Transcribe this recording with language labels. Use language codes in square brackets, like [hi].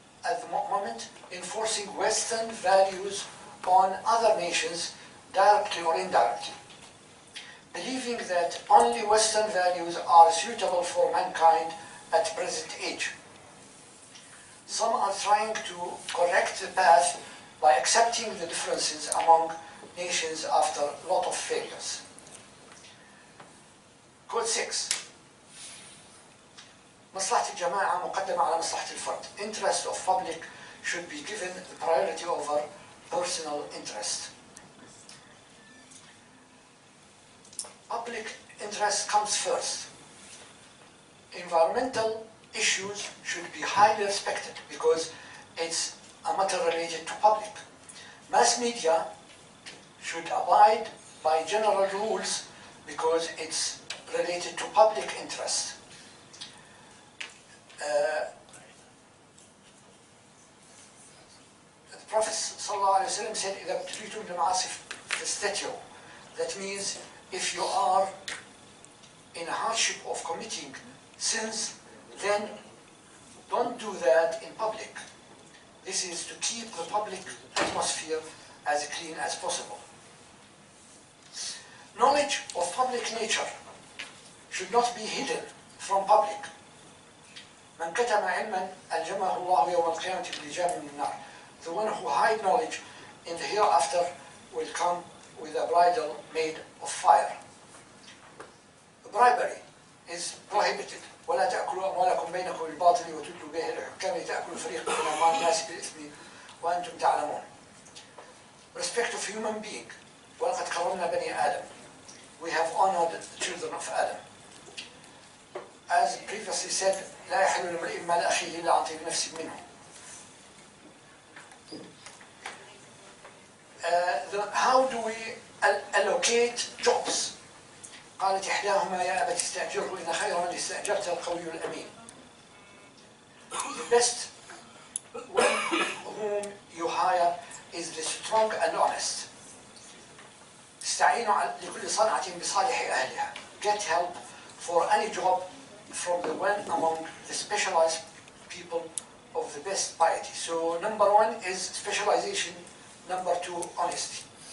[en] at the moment enforcing Western values on other nations directly or indirectly, believing that only Western values are suitable for mankind at present age. Some are trying to correct the path by accepting the differences among nations after a lot of failures. Code 6. [ar] مصلحة الجماعة مقدمة على مصلحة الفرد. [en] Interest of public should be given the priority over personal interest. Public interest comes first. Environmental issues should be highly respected because it's a matter related to public. Mass media should abide by general rules because it's related to public interest. The Prophet ﷺ said, [ar] إذا ابتليتم بمعاصي فاستتروا. [en] That means if you are in a hardship of committing sins, then don't do that in public. This is to keep the public atmosphere as clean as possible. Knowledge of public nature should not be hidden from public. [ar] من كتم علما ألجمه الله يوم القيامة بلجام من النار. [en] The one who hide knowledge in the hereafter will come with a bridle made of fire. Bribery is prohibited. [ar] ولا تأكلوا أموالكم بينكم بالباطل وتدلوا به الحكام لتأكلوا فريق من أموال الناس بالإثم وأنتم تعلمون. [en] Respect of human being. [ar] ولقد كرمنا بني آدم. [en] We have honored the children of Adam. As previously said, [ar] لا يحل لامرئ مال أخيه إلا عن طيب نفس منه. [en] How do we allocate jobs? [ar] قالت إحداهما يا أبت استأجره إن خير من استأجرت القوي الأمين. [en] The best one whom you hire is the strong and honest. [ar] استعينوا لكل صنعة بصالح أهلها. [en] Get help for any job from the one among the specialized people of the best piety. So number one is specialization, number two, honesty.